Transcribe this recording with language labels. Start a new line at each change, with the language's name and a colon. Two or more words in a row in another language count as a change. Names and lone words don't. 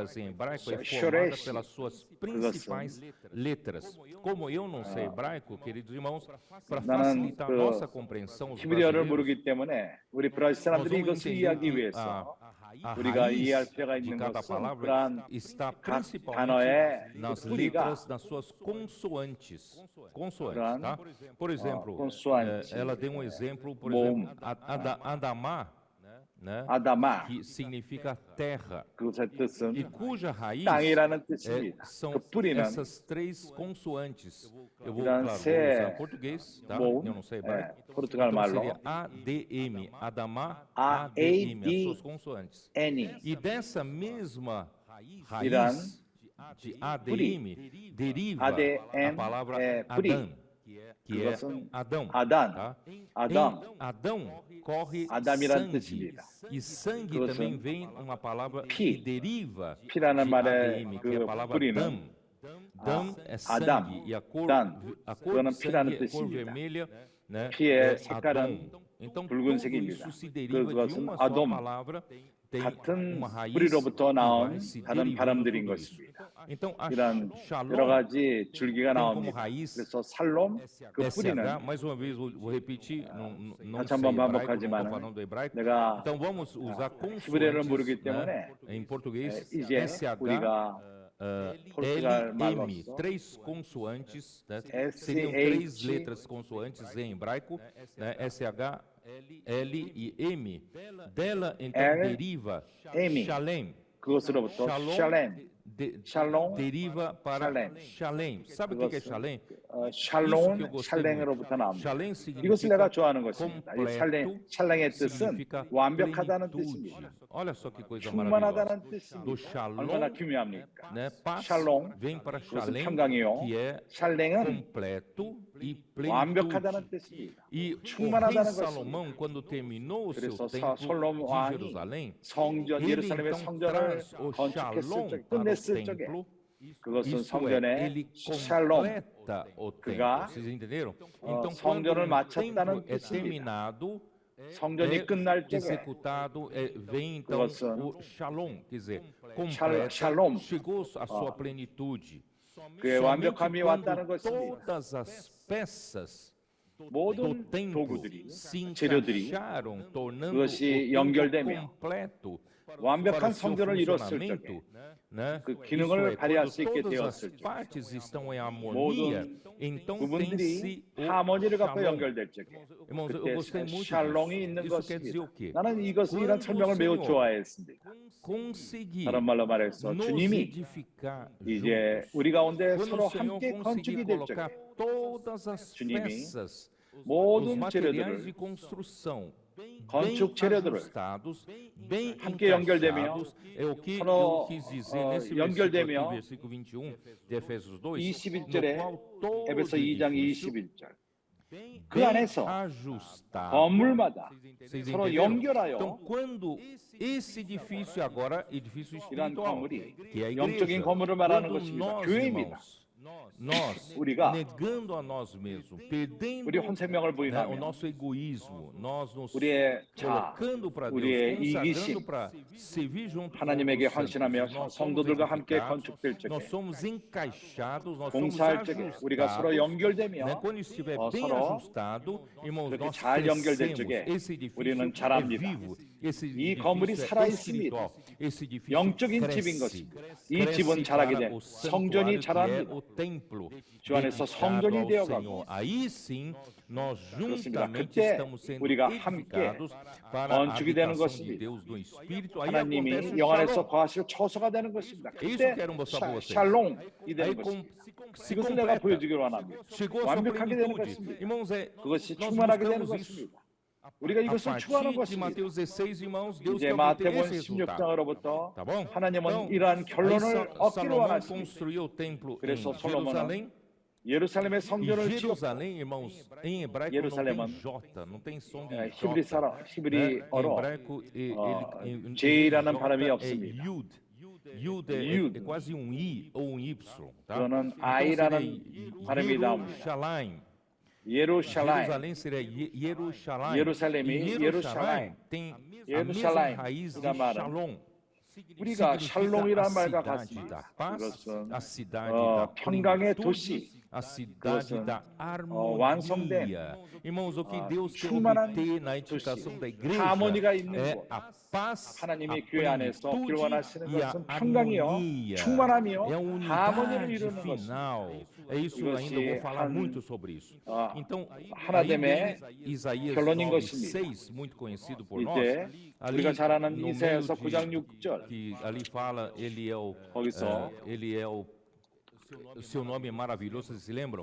Korean: 쇼레시, 그것은 나는 히브리어를 모르기 때문에 우리 브라질 사람들이 이것을 이해하기 위해서 우리가 이해할 필요가 있는 것은 그러한 각 단어의 뿌리가 그러한
Portuguese: Por exemplo, ela deu exemplo, por exemplo, Adamá. né,
Korean: 아다마.
Portuguese: que significa terra,
Korean: 그것의 뜻은
Portuguese: e cuja raiz
Korean: 땅이라는 뜻입니다.
Portuguese: são
Korean: 그 뿌리는
Portuguese: essas três consoantes. Eu vou,
Korean: 이런
Portuguese: claro, vou
Korean: 세
Portuguese: usar português, tá?
Korean: 모음,
Portuguese: Eu não sei hebraico.
Korean: 포르투갈
Portuguese: Então
Korean: 말로
Portuguese: seria ADM, Adamá, A, ADM, D, as suas consoantes.
Korean: N이
Portuguese: E dessa mesma
Korean: 이란
Portuguese: raiz de ADM deriva a ADM palavra
Korean: é 뿌리.
Portuguese: Adão, que é
Korean: 그것은
Portuguese: Adão.
Korean: 아단,
Portuguese: Tá?
Korean: 아담.
Portuguese: Em Adão corre
Korean: 아담이란
Portuguese: sangue.
Korean: 뜻입니다.
Portuguese: E sangue
Korean: 그것은
Portuguese: também vem uma palavra
Korean: 피.
Portuguese: que deriva
Korean: 피라는
Portuguese: de
Korean: 말의
Portuguese: ADM, que é a
Korean: 그
Portuguese: palavra
Korean: 뿌리는
Portuguese: dam. Dam é sangue.
Korean: 아담,
Portuguese: E a cor
Korean: 단.
Portuguese: de
Korean: 그거는
Portuguese: sangue
Korean: 피라는
Portuguese: é cor
Korean: 뜻입니다.
Portuguese: vermelha, né?
Korean: 피의
Portuguese: É
Korean: 색깔은
Portuguese: Adão. Então tudo
Korean: 붉은색입니다.
Portuguese: isso se deriva de
Korean: 그것은
Portuguese: uma só
Korean: 아돔.
Portuguese: palavra. Tem
Korean: 같은
Portuguese: uma raiz
Korean: 뿌리로부터
Portuguese: que vai
Korean: 나온
Portuguese: se
Korean: 다른
Portuguese: derivando
Korean: 발음들인
Portuguese: tudo isso.
Korean: 것입니다.
Portuguese: Então a
Korean: 이런
Portuguese: shalom
Korean: 여러 가지 줄기가
Portuguese: tem como
Korean: 나옵니다.
Portuguese: raiz
Korean: 그래서 살롬 그
Portuguese: SH,
Korean: 뿌리는
Portuguese: mais uma vez vou repetir, não
Korean: 다시
Portuguese: sei
Korean: 한번
Portuguese: hebraico, não
Korean: 반복하지만
Portuguese: estou falando do hebraico.
Korean: 내가
Portuguese: Então vamos usar
Korean: 히브리어를
Portuguese: consoantes,
Korean: 모르기
Portuguese: né?
Korean: 때문에
Portuguese: Em português,
Korean: 이제
Portuguese: SH,
Korean: 우리가 포르투갈
Portuguese: LM,
Korean: 말로서
Portuguese: três consoantes, né? SH, Seriam três letras consoantes em hebraico, né? SH, L e M. Dela, então, L, deriva M. Shalem.
Korean: 그것으로부터 샬렘, 샬롬,
Portuguese: deriva para Shalem. Shalem. Sabe o que é Shalem?
Korean: 샬롬, 샬랭으로부터 나옵니다.
Portuguese: Shalem
Korean: 이것을 내가
Portuguese: significa
Korean: 좋아하는 것입니다. 이 샬랭의 뜻은
Portuguese: significa
Korean: 완벽하다는
Portuguese: plenitude.
Korean: 뜻입니다.
Portuguese: Olha só que coisa maravilhosa.
Korean: 충만하다는
Portuguese: Do
Korean: 뜻입니다.
Portuguese: Shalom,
Korean: 얼마나 기묘합니까?
Portuguese: né, paz
Korean: 샬롬,
Portuguese: vem para
Korean: 그것은
Portuguese: Shalem,
Korean: 평강이요.
Portuguese: que é
Korean: 샬랭은
Portuguese: completo e
Korean: 완벽하다는
Portuguese: plenitude.
Korean: 뜻입니다.
Portuguese: E o rei
Korean: 충만하다는
Portuguese: Salomão, quando terminou o seu
Korean: 그래서
Portuguese: templo
Korean: 솔로몬
Portuguese: de
Korean: 왕이
Portuguese: Jerusalém,
Korean: 성전
Portuguese: ele
Korean: 예루살렘의
Portuguese: então
Korean: 성전을
Portuguese: traz o
Korean: 건축했을
Portuguese: Shalom
Korean: 적,
Portuguese: para o
Korean: 끝냈을 적에
Portuguese: templo.
Korean: 그것은
Portuguese: Isto é,
Korean: 성전의
Portuguese: ele
Korean: 샬롬,
Portuguese: completa o templo.
Korean: 그가
Portuguese: Vocês entenderam? Então, quando
Korean: 성전을
Portuguese: o templo
Korean: 마쳤다는
Portuguese: é
Korean: 뜻입니다.
Portuguese: terminado,
Korean: 성전이 끝날 적에
Portuguese: executado, vem então
Korean: 그것은
Portuguese: o Shalom, quer dizer, completa,
Korean: 샬롬,
Portuguese: chegou à sua plenitude.
Korean: 그의
Portuguese: Somente
Korean: 완벽함이 왔다는
Portuguese: quando
Korean: 것입니다.
Portuguese: todas as peças do
Korean: 모든
Portuguese: templo
Korean: 도구들이,
Portuguese: se
Korean: 재료들이
Portuguese: encaixaram, tornando
Korean: 그것이
Portuguese: o templo
Korean: 연결되며
Portuguese: completo para
Korean: 완벽한
Portuguese: o seu
Korean: 성전을 이뤘을
Portuguese: funcionamento,
Korean: 적에
Portuguese: né?
Korean: 그
Portuguese: Isto
Korean: 기능을
Portuguese: é,
Korean: 발휘할
Portuguese: quando
Korean: 수 있게
Portuguese: todas as
Korean: 되었을 적에
Portuguese: partes estão em harmonia, então
Korean: 부분들이
Portuguese: tem-se o
Korean: 하모니를 갖고
Portuguese: Shalom.
Korean: 연결될 적에
Portuguese: Irmãos, eu
Korean: 그때
Portuguese: gostei muito
Korean: 샬롬이
Portuguese: disso.
Korean: 있는
Portuguese: Isso quer dizer o
Korean: 것입니다.
Portuguese: quê?
Korean: 나는 이것을 이런
Portuguese: Quando
Korean: 설명을
Portuguese: o
Korean: 매우
Portuguese: Senhor
Korean: 좋아했습니다.
Portuguese: conseguir
Korean: 다른 말로 말해서
Portuguese: nos
Korean: 주님이
Portuguese: edificar
Korean: 이제
Portuguese: juntos,
Korean: 우리 가운데
Portuguese: quando
Korean: 서로
Portuguese: o Senhor
Korean: 함께
Portuguese: conseguir
Korean: 건축이 될
Portuguese: colocar
Korean: 적에
Portuguese: todas as
Korean: 주님이
Portuguese: peças, os
Korean: 모든
Portuguese: materiais
Korean: 재료들을
Portuguese: de construção
Korean: 건축 재료들을
Portuguese: ajustados, bem
Korean: 함께 연결되며
Portuguese: encaixados, é o que eu
Korean: 서로
Portuguese: quis dizer nesse
Korean: 연결되며
Portuguese: versículo 21 de Efésios 2,
Korean: 21절에
Portuguese: no qual todo
Korean: 에베소 2장
Portuguese: edifício
Korean: 21절 그
Portuguese: bem
Korean: 안에서
Portuguese: ajustado.
Korean: 건물마다
Portuguese: Vocês
Korean: 서로
Portuguese: entenderam?
Korean: 연결하여
Portuguese: Então, quando esse edifício agora, edifício
Korean: 이러한
Portuguese: espiritual,
Korean: 건물이
Portuguese: que é a
Korean: 영적인
Portuguese: igreja,
Korean: 건물을 말하는
Portuguese: quando
Korean: 것입니다.
Portuguese: nós,
Korean: 교회입니다.
Portuguese: irmãos, nós,
Korean: 우리가
Portuguese: negando a nós mesmos, perdendo
Korean: 우리 혼생명을
Portuguese: né, o
Korean: 부인하며
Portuguese: nosso egoísmo, nós nos
Korean: 우리의 자,
Portuguese: colocando para
Korean: 우리의
Portuguese: Deus,
Korean: 이기심,
Portuguese: consagrando para servir junto com
Korean: 하나님에게
Portuguese: os santos,
Korean: 헌신하며
Portuguese: nós somos
Korean: 성도들과 함께
Portuguese: edificados,
Korean: 건축될 적에
Portuguese: nós somos encaixados, nós somos
Korean: 봉사할 적에 우리가 서로
Portuguese: ajustados, né?
Korean: 연결되며
Portuguese: Quando estiver
Korean: 어,
Portuguese: bem
Korean: 서로
Portuguese: ajustado, irmãos,
Korean: 그렇게
Portuguese: nós
Korean: 잘 연결될
Portuguese: crescemos.
Korean: 적에
Portuguese: Esse edifício
Korean: 우리는
Portuguese: é
Korean: 자랍니다.
Portuguese: vivo. Esse
Korean: 이
Portuguese: edifício
Korean: 건물이
Portuguese: é
Korean: 살아
Portuguese: espiritual. Esse edifício
Korean: 영적인
Portuguese: cresce.
Korean: 집인 것입니다. 이
Portuguese: Cresce
Korean: 집은 자라게
Portuguese: para
Korean: 된
Portuguese: o
Korean: 성전이
Portuguese: santuário que é
Korean: 자랍니다.
Portuguese: o templo
Korean: 주 안에서
Portuguese: dedicado
Korean: 성전이
Portuguese: ao
Korean: 되어가고
Portuguese: Senhor. Aí sim, nós
Korean: 그렇습니다.
Portuguese: juntamente
Korean: 그때
Portuguese: estamos sendo
Korean: 우리가 함께
Portuguese: edificados para a
Korean: 건축이 되는
Portuguese: habitação de
Korean: 것입니다.
Portuguese: Deus no Espírito. Aí acontece
Korean: 하나님이
Portuguese: o
Korean: 영 안에서
Portuguese: shalom.
Korean: 거하시고 처소가 되는 것입니다.
Portuguese: É isso
Korean: 그때
Portuguese: que eu quero mostrar para vocês.
Korean: 샬롬이
Portuguese: Aí
Korean: 되는
Portuguese: com,
Korean: 것입니다.
Portuguese: se
Korean: 이것을 내가
Portuguese: completa.
Korean: 보여주기를 원합니다.
Portuguese: Chegou a sua
Korean: 완벽하게 되는
Portuguese: plenitude.
Korean: 것입니다.
Portuguese: Irmãos,
Korean: 그것이
Portuguese: nós
Korean: 충만하게 되는
Portuguese: buscamos isso.
Korean: 것입니다. 우리가
Portuguese: A
Korean: 이것을 추구하는
Portuguese: partir de
Korean: 것입니다.
Portuguese: Mateus 16, irmãos, Deus
Korean: 이제
Portuguese: quer obter
Korean: 마태복음
Portuguese: esse resultado.
Korean: 16장으로부터
Portuguese: Tá bom?
Korean: 하나님은
Portuguese: Então,
Korean: 이러한
Portuguese: aí
Korean: 결론을 얻기를
Portuguese: Salomão
Korean: 원하십니다.
Portuguese: construiu o templo em
Korean: 그래서
Portuguese: Jerusalém.
Korean: 예루살렘의
Portuguese: E
Korean: 성전을 지었고
Portuguese: Jerusalém, irmãos, em hebraico não
Korean: Jerusalem은,
Portuguese: tem J, não tem som de
Korean: 히브리
Portuguese: J.
Korean: 사람,
Portuguese: Né? Em
Korean: 히브리어로
Portuguese: hebraico, em
Korean: J라는
Portuguese: J
Korean: 발음이
Portuguese: é
Korean: 없습니다.
Portuguese: Yud. Yud é
Korean: Yud.
Portuguese: quase um I ou um Y. Tá?
Korean: 그거는
Portuguese: Então
Korean: I라는
Portuguese: seria
Korean: 발음이 나옵니다.
Portuguese: Jerusalém.
Korean: 예루살렘,
Portuguese: Jerusalém seria Jerusalém.
Korean: 예루살렘이
Portuguese: E Jerusalém. tem a mesma
Korean: 예루살렘.
Portuguese: raiz de
Korean: 이란 말은
Portuguese: Shalom.
Korean: 우리가
Portuguese: Significa
Korean: 샬롬이라는
Portuguese: a
Korean: 말과
Portuguese: cidade da
Korean: 같습니다.
Portuguese: paz,
Korean: 이것은
Portuguese: a cidade da
Korean: 평강의
Portuguese: plenitude,
Korean: 도시,
Portuguese: a cidade
Korean: 그것은
Portuguese: da
Korean: 완성된
Portuguese: harmonia. Irmãos, o que Deus quer
Korean: 충만한
Portuguese: obter na
Korean: 도시,
Portuguese: edificação da igreja
Korean: 하모니가 있는
Portuguese: é
Korean: 곳.
Portuguese: a paz, a
Korean: 하나님이 교회 안에서
Portuguese: plenitude
Korean: 기원하시는
Portuguese: e a
Korean: 것은 평강이요,
Portuguese: harmonia.
Korean: 충만함이요,
Portuguese: É a
Korean: 하모니를
Portuguese: unidade
Korean: 이루는 것입니다.
Portuguese: final. É isso, ainda vou falar muito sobre isso. Então, aí vem Isaías
Korean: 결론인
Portuguese: 9:6, muito conhecido por nós.
Korean: 이제
Portuguese: Ali
Korean: 우리가 잘 아는
Portuguese: no
Korean: 이사야서
Portuguese: meio
Korean: 9장
Portuguese: de,
Korean: 6절
Portuguese: que ali fala, ele é o seu nome é maravilhoso, vocês se lembram?